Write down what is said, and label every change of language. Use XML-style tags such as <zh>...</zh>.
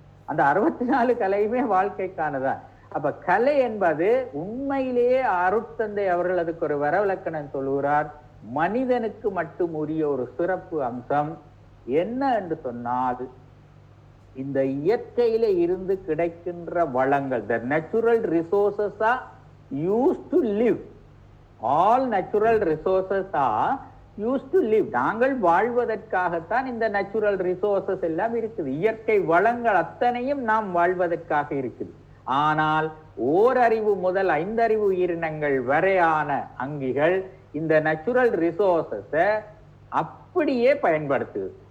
<ta>அந்த 64 கலையுமே வாழ்க்கைக்கானதான். அப்ப கலை என்பது உண்மையிலேயே அருட்தந்தை அவர்கள் அதுக்கு ஒரு வரவிலக்கணம் சொல்லுகிறார். மனிதனுக்கு மட்டும் உரிய ஒரு சிறப்பு அம்சம் என்ன என்று சொன்னால், இந்த இயற்கையில இருந்து கிடைக்கின்ற வளங்கள்,</ta> <en>the natural resources are used to live. All natural resources are used to live.</en> <ta>நாங்கள் வாழ்வதற்காகத்தான் இந்த நேச்சுரல் ரிசோர்சஸ் எல்லாம் இருக்குது. இயற்கை வளங்கள் அத்தனையும் நாம் வாழ்வதற்காக இருக்குது. ஆனால் ஓரறிவு முதல் 5 அறிவு உயிரினங்கள் வரையான அங்கிகள் இந்த நேச்சுரல் ரிசோர்சஸை அப்படியே பயன்படுத்துது.</ta>